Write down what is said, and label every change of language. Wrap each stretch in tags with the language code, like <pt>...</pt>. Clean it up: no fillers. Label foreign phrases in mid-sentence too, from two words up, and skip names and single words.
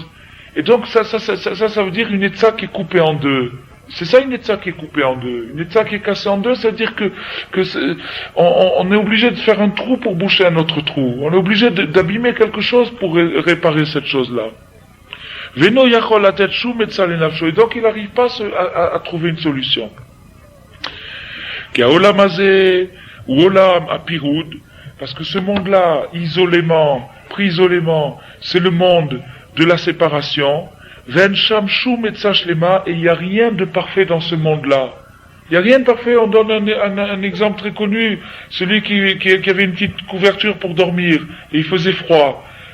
<fr>Et donc ça veut dire une etza qui est coupée en deux. C'est ça une etza qui est coupée en deux. Une etza qui est cassée en deux, c'est-à-dire on est obligé de faire un trou pour boucher un autre trou. On est obligé d'abîmer quelque chose pour réparer cette chose-là.</fr> <he>ואינו יכול לתת שום עצה לנפשו.</he> <fr>Et donc il n'arrive pas à trouver une solution.</fr> <he>כי העולם הזה הוא עולם הפירוד,</he> <fr>parce que ce monde-là, pris isolément, c'est le monde de la séparation,</fr> <he>ואין שם שום עצה שלמה,</he> <fr>et il n'y a rien de parfait dans ce monde-là. Il n'y a rien de parfait. On donne un exemple très connu, celui qui avait une petite couverture pour dormir, et il faisait froid.</fr>